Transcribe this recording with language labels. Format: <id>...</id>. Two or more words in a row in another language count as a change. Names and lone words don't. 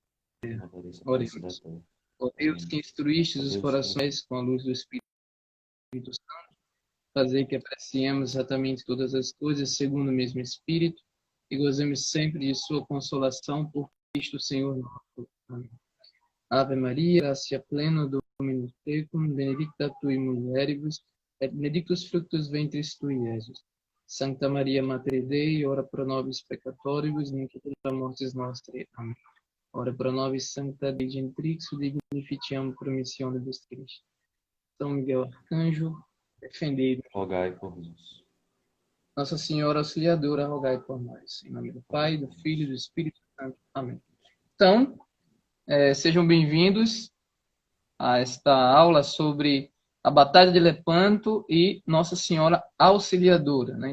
<pt>Renovareis a face da Oremos. terra. Ó Deus, que Oremos. instruístes Ó os Deus, quem corações com a luz do Espírito Santo, fazer que apreciemos exatamente todas as coisas segundo o mesmo Espírito e gozemos sempre de sua consolação por Cristo Senhor nosso. Amém.</pt> <la>Ave Maria, gratia plena, Dominus tecum, benedicta tui mulieribus, et benedictus fructus ventris tui, Iesus. Sancta Maria, Mater Dei, ora pro nobis peccatoribus, nunc et in hora mortis nostre.</la> <pt>Amém.</pt> <la>ora pro nobis sancta Dei Gentrix, dignificiam promissione dos Cristo.</la> <pt>São Miguel Arcanjo, defendei. Rogai por nós. Nossa Senhora Auxiliadora, rogai por nós. Em nome do Pai, do Filho e do Espírito Santo. Amém. Então, sejam bem-vindos a esta aula sobre a Batalha de Lepanto e Nossa Senhora Auxiliadora, né?</pt>